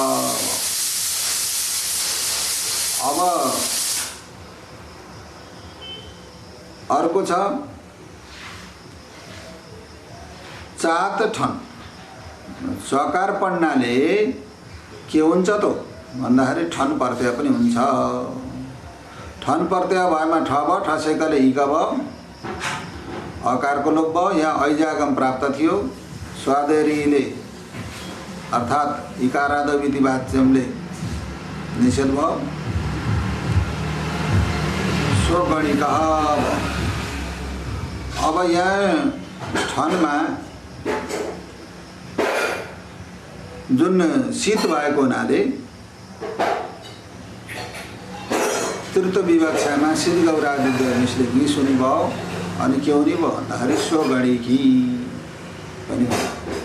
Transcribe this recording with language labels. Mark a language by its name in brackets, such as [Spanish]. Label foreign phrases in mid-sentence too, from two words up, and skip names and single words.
[Nepali] अब अर्को छ चात ठन। सकार पढ्नाले के हुन्छ त भन्दाखेरि ठन प्रत्यय पनि हुन्छ। ठन प्रत्यय भएमा ठ भयो, ठसेकले इक भयो, अकारको लोप भयो। यहाँ ऐजागम प्राप्त थियो। स्वादेरीले अर्थात् [Sanskrit] इकारादौ इति [Nepali] वाच्यमले निषेध भयो, स्वगणिकः भयो। अब यहाँ ठनमा जुन शीत भएको हुनाले तृतीय विवक्षामा शीत गौरादि मिश्रित निस हुने भयो, अनि के हुने भयो भन्दाखेरि स्वगणिकी पनि भयो।